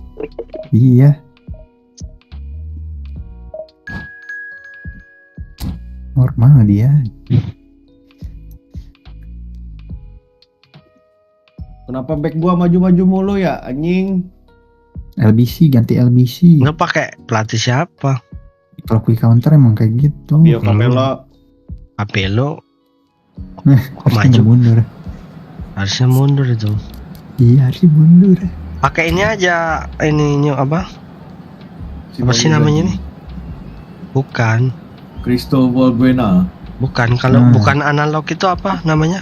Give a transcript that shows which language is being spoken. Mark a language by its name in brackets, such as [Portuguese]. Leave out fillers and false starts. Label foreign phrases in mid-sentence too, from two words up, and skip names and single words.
[Indonesian] Iya. Normal dia. Kenapa back gua maju-maju mulu ya, anjing? LBC, ganti LBC. Nggak pakai pelatih siapa? Kalau [English] quick counter [Indonesian] emang kayak gitu. Bio Capello. Capello Harusnya maju. nggak mundur. Harusnya mundur itu. Iya, harusnya mundur. Pakai ini aja, ini apa? Apa sih namanya nih? Bukan. Cristobal Buena. Bukan, kalau bukan analog itu apa namanya?